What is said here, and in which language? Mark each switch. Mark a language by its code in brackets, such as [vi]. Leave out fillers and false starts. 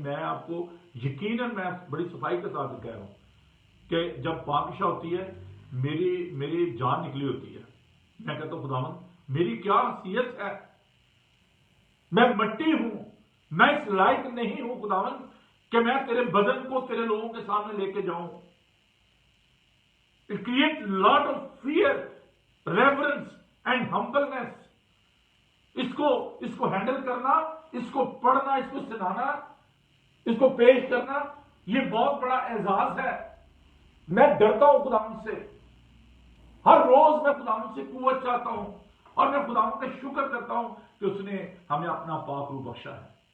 [ur] میں آپ کو یقیناً میں بڑی صفائی کے ساتھ کہہ رہا ہوں کہ جب پاکشا ہوتی ہے میری جان نکلی ہوتی ہے. میں کہتا ہوں خداوند میری کیا حیثیت ہے، میں مٹی ہوں، میں اس لائق نہیں ہوں خداوند کہ میں تیرے بدن کو تیرے لوگوں کے سامنے لے کے جاؤں. [en] It creates lot of fear, reverence and humbleness. [ur] اس کو ہینڈل کرنا، اس کو پڑھنا، اس کو سنانا، اس کو پیش کرنا، یہ بہت بڑا اعزاز ہے. میں ڈرتا ہوں خداوند سے. ہر روز میں خداوند سے قوت چاہتا ہوں، اور میں خداوند کا شکر کرتا ہوں کہ اس نے ہمیں اپنا پاک روح بخشا ہے.